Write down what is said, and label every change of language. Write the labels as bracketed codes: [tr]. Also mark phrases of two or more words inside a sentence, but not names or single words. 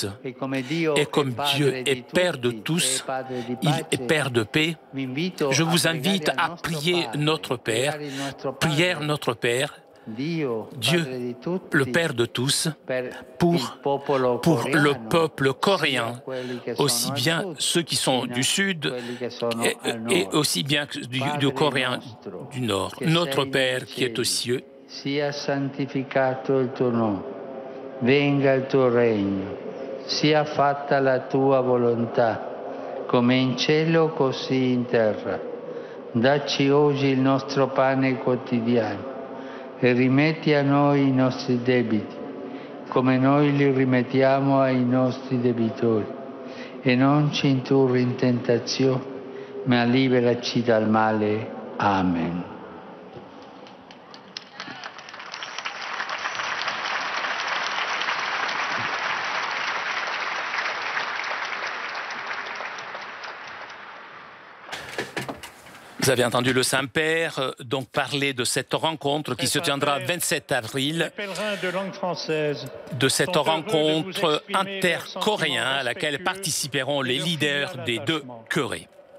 [fr] Et comme Dieu est Père de tous, il est Père de paix, je vous invite à prier notre Père, prière notre Père, Dieu, le Père de tous, pour le peuple coréen, aussi bien ceux qui sont du Sud et aussi bien du Coréen du Nord. Notre Père qui est aux cieux, [it] sia santificato il tuo nome, venga il tuo regno, sia fatta la tua volontà, come in cielo così in terra. Dacci oggi il nostro pane quotidiano e rimetti a noi i nostri debiti, come noi li rimettiamo ai nostri debitori, e non ci indurre in tentazione, ma liberaci dal male. Amen. [fr] Vous avez entendu le Saint-Père donc parler de cette rencontre qui se tiendra le 27 avril, de cette rencontre intercoréenne à laquelle participeront les leaders des deux Corées.